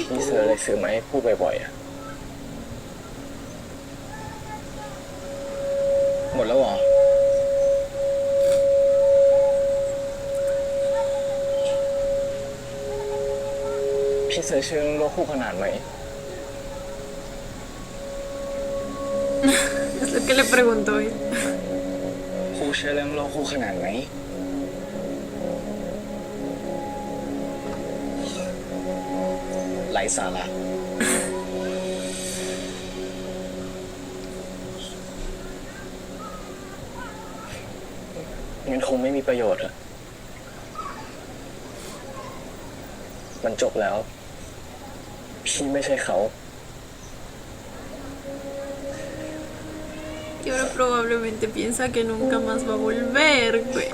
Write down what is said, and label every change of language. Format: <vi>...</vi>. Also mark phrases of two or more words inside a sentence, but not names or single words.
<th>พี่เซอร์เลยซื้อมาให้ผู้บ่อยๆอะหมดแล้วเหรอ พี่เซอร์เชื่อเรื่องโลกคู่ขนานไหม</th> <es>es lo que le preguntó él.</es> <th>ครูเชื่อเรื่องโลกคู่ขนานไหม ไร้สาระงั้นคงไม่มีประโยชน์อะมันจบแล้ว พี่ไม่ใช่เขา</th> <es>Y ahora probablemente piensa que nunca más va a volver, güey.</es>